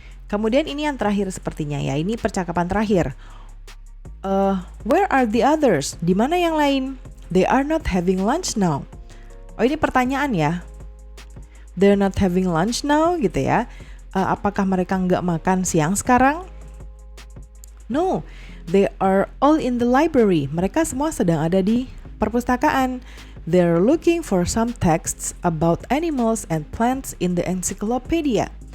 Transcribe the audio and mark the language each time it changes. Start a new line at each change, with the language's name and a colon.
Indonesian: Kemudian ini yang terakhir sepertinya ya, ini percakapan terakhir.
English: Where are the others?
Indonesian: Di mana yang lain?
English: They are not having lunch now.
Indonesian: Oh, ini pertanyaan ya.
English: They're not having lunch now gitu ya.
Indonesian: Apakah mereka nggak makan siang sekarang?
English: No, they are all in the library.
Indonesian: Mereka semua sedang ada di perpustakaan.
English: They're looking for some texts about animals and plants in the encyclopedia.